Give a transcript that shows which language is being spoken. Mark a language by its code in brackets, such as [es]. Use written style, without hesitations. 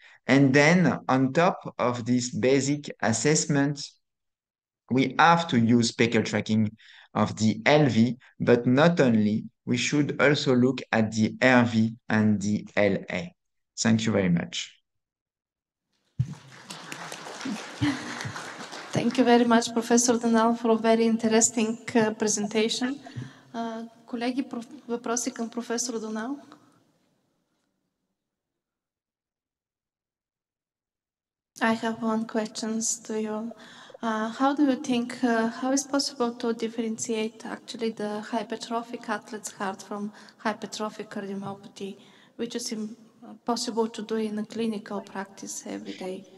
[en] And then on top of this basic assessment, we have to use Speckle tracking of the LV, but not only, we should also look at the RV and the LA. Thank you very much. Thank you very much, Professor Donal, for a very interesting presentation. [bg] Колеги, въпроси към професор Donal? [en] I have one question to you. How do you think, how is possible to differentiate actually the hypertrophic athlete's heart from hypertrophic cardiomyopathy, which is possible to do in a clinical practice every day?